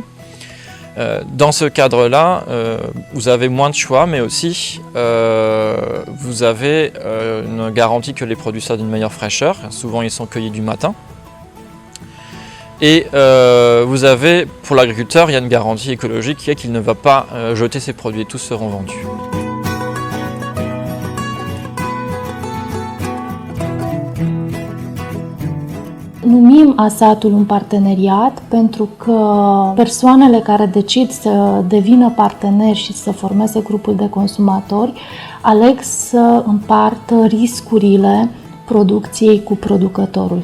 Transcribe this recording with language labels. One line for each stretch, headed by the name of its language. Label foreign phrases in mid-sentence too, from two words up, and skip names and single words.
French: Dans ce cadre-là, vous avez moins de choix, mais aussi vous avez une garantie que les produits sortent d'une meilleure fraîcheur. Souvent ils sont cueillis du matin. Et vous avez, pour l'agriculteur, il y a une garantie écologique qui est qu'il ne va pas jeter ses produits, tous seront vendus.
Romanian: Numim ASAT-ul un parteneriat pentru că persoanele care decid să devină parteneri și să formeze grupul de consumatori aleg să împartă riscurile producției cu producătorul.